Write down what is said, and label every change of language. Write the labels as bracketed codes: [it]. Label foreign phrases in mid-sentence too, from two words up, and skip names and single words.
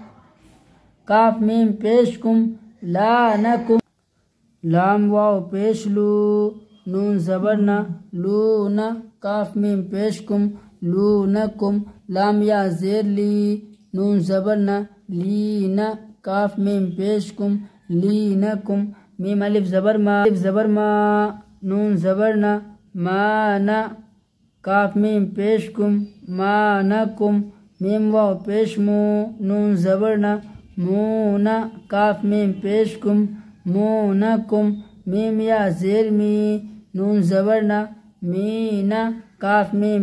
[ur] کاف میم پیش کم لانکم لام واو پیش لو نون زبر نا لونا کاف میم پیش کم لونکم لام یا زیر لی نون زبر نا لینا کاف میم پیش کم لینکم میم الف زبر ما نون زبر نا مانا کاف میم پیش کم مانکم میم واو پیش مو نون زبر نا مونا کاف میم پیش کم مونکم میم یا زیر می نون زبر نا مینا کاف میم